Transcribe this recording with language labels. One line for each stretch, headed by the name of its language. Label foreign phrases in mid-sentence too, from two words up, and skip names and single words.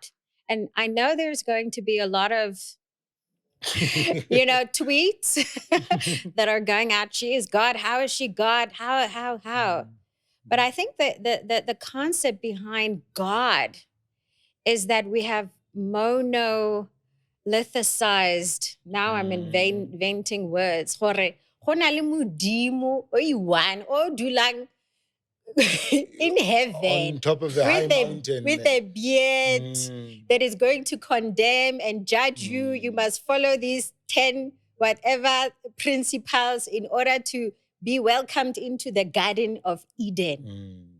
English: And I know there's going to be a lot of, tweets that are going at she is God. How is she God? How? But I think that the concept behind God is that we have monolithicized. Now I'm inventing words.
Northern Sotho: Gore, go na le modimo o i-one o dulang
English: in heaven On top of the high mountain. with a beard that is going to condemn and judge you. You must follow these 10 whatever principles in order to be welcomed into the Garden of Eden.